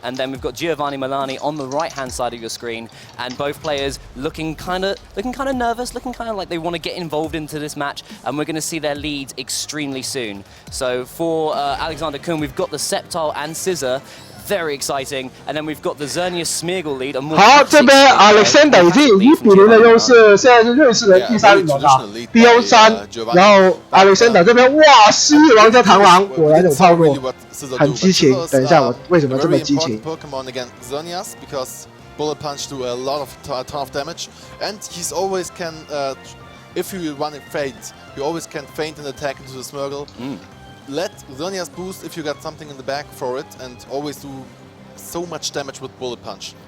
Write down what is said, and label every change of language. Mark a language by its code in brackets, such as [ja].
[en] And then we've got Giovanni Milani on the right-hand side of your screen, and both players looking kind of nervous, looking kind of like they want to get involved into this match. And we're going to see their leads extremely soon. So for Alexander Kuhn, we've got the Sceptile and Scizor, very exciting, and then we've got the Xerneas Smeargle lead. [zh] 好，这边 Alexander 已经有1比0的优势，现在是瑞士人第3名了 ，BO3， 然后 Alexander 这边哇，蜥蜴王加螳螂，果然有套路，很激情。等一下，我为什么这么激情 [en] ？Pokemon against Xerneas because Bullet Punch do a lot of ton of damage, and he's always can if you run a feint, you always can feint an attack into the Smeargle. Let Xerneas boost if you got something in the back for it, and always do so much damage with Bullet Punch.